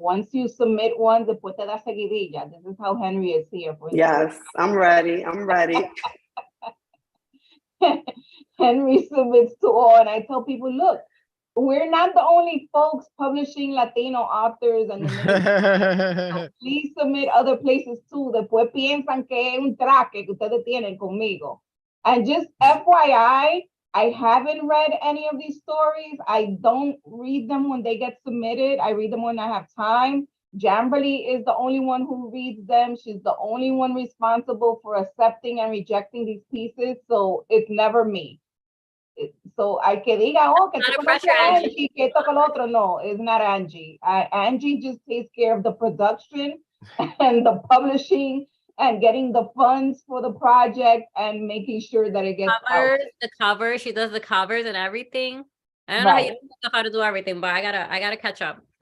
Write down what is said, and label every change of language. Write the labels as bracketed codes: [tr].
[en] Once you submit one, [es] después te da seguidilla. [en] This is how Henry is here. Yes, I'm ready. Henry submits to all, and I tell people, look, we're not the only folks publishing Latino authors, and so please submit other places too. [es] Después piensan que es un traque que ustedes tienen conmigo. [en] And just FYI, I haven't read any of these stories. I don't read them when they get submitted. I read them when I have time. Jamberly is the only one who reads them. She's the only one responsible for accepting and rejecting these pieces. So it's never me. So I [es] que diga, oh, que tú conoces a Angie, que esto que lo otro. [en] No, it's not Angie. Angie just takes care of the production and the publishing and getting the funds for the project and making sure that it gets out. The cover, she does the covers and everything. I don't know how to do everything, but I gotta catch up.